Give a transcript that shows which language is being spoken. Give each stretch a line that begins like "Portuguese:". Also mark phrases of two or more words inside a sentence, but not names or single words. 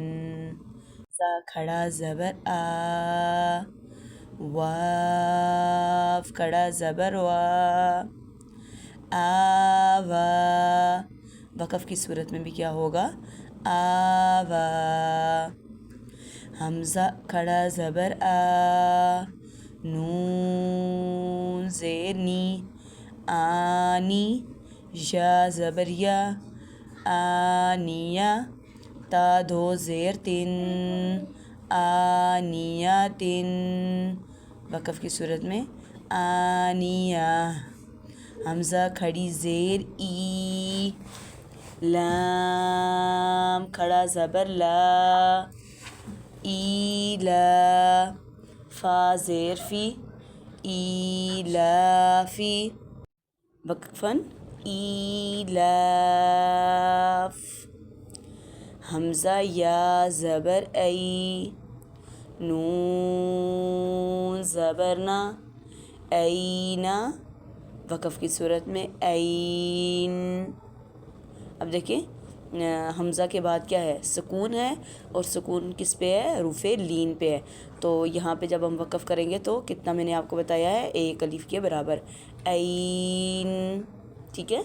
Urdu: زا کھڑا زبر آ، واو کھڑا زبر وا، آوا، وقف کی صورت میں بھی کیا ہوگا، آوا. ہمزہ کھڑا زبر آ، نون زیر نی, आनी, یا زبر یا، آنیا، تا دو زیر تن، آنیاتن، وقف کی صورت میں آنیہ، حمزہ کھڑی زیر ای، لام کھڑا زبر لا، ایلا، فا زیر فی، ایلافی، وقفاً ایلاف، حمزہ یا زبر ای، نون زبرنا، اینا، وقف کی صورت میں این۔ اب دیکھیں حمزہ کے بعد کیا ہے؟ سکون ہے، اور سکون کس پہ ہے؟ حروف لین پہ ہے۔ تو یہاں پہ جب ہم وقف کریں گے تو کتنا میں نے آپ کو بتایا ہے؟ ایک الف کے برابر، این، ٹھیک ہے۔